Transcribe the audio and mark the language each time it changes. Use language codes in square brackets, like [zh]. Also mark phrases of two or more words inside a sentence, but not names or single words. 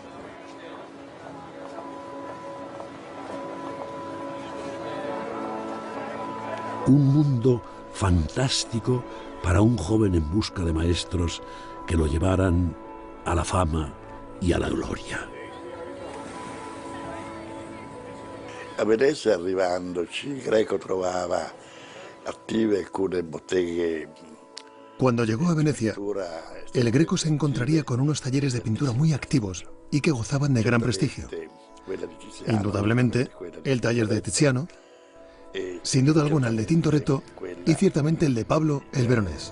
[es] Un mundo fantástico para un joven en busca de maestros que lo llevaran a la fama y a la gloria. [it] A Venezia, arrivandoci, il Greco trovava attive alcune botteghe. [es] Cuando llegó a Venecia, el Greco se encontraría con unos talleres de pintura muy activos y que gozaban de gran prestigio. Indudablemente, el taller de Tiziano, sin duda alguna el de Tintoretto y ciertamente el de Pablo el Veronés.